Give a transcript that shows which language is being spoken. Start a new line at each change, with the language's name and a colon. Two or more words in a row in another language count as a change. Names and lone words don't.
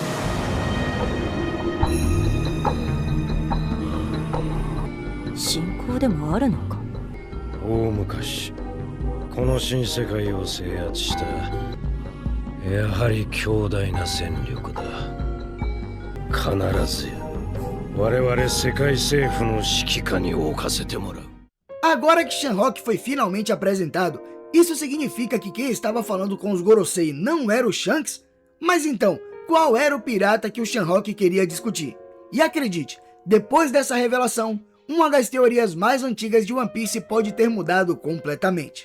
Japanese: 信仰でもあるのか。大昔この新世界を制圧したやはり強大な戦力だ。必ずや我々世界政府の指揮下に置かせてもらう。
Portuguese: Agora que Shanrock foi finalmente apresentado, isso significa que quem estava falando com os Gorosei não era o Shanks? Mas então, qual era o pirata que o Shanrock queria discutir? E acredite, depois dessa revelação, uma das teorias mais antigas de One Piece pode ter mudado completamente.